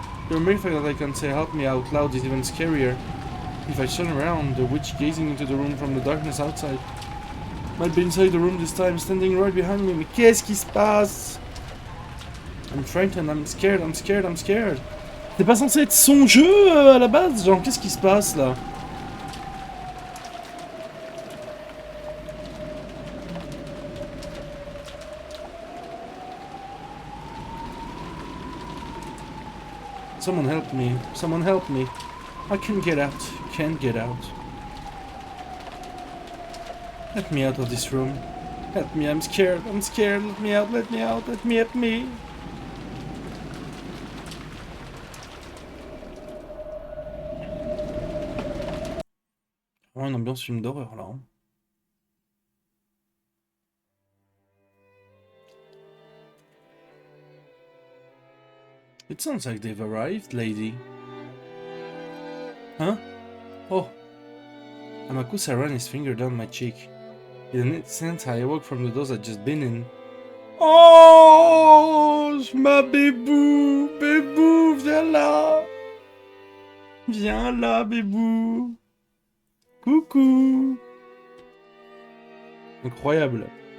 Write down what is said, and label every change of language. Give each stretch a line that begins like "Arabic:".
English: The mere fact that I can say help me out loud is even scarier. If I turn around, the witch gazing into the room from the darkness outside might be inside the room this time, standing right behind me.
French: Mais qu'est-ce qui se passe?
English: I'm frightened, I'm scared, I'm scared, I'm scared.
French: C'est pas censé être son jeu à la base? Genre, qu'est-ce qui se passe là?
English: Someone help me. Someone help me. I can't get out. Can't get out. Let me out of this room. Help me, I'm scared. I'm scared. Let me out, let me out. Let me, help me.
French: Vraiment une ambiance film d'horreur là. Hein.
English: It sounds like they've arrived, lady. Huh? Oh. Amakusa ran his finger down my cheek. In an instant, I awoke from the doze I'd just been in.
French: Oh, ma bébou, bébou, viens là. Viens là, bébou. Coucou. Incroyable.